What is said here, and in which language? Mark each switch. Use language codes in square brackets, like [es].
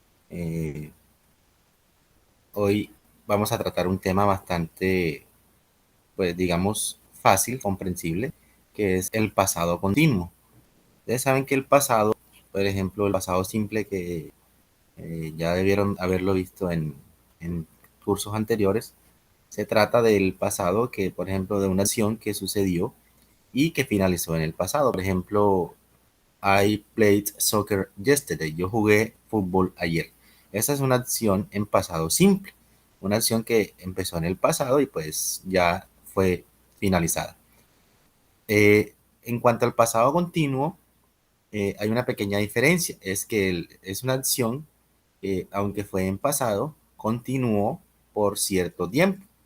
[es] Eh, Hoy vamos a tratar un tema bastante, pues digamos, fácil, comprensible, que es el pasado continuo. Ustedes saben que el pasado, por ejemplo, el pasado simple que ya debieron haberlo visto en cursos anteriores, se trata del pasado que, por ejemplo, de una acción que sucedió y que finalizó en el pasado. Por ejemplo, [en] I played soccer yesterday. [es] Yo jugué fútbol ayer. Esa es una acción en pasado simple. Una acción que empezó en el pasado y pues ya fue finalizada. En cuanto al pasado continuo, hay una pequeña diferencia. Es que es una acción que, aunque fue en pasado, continuó por cierto tiempo.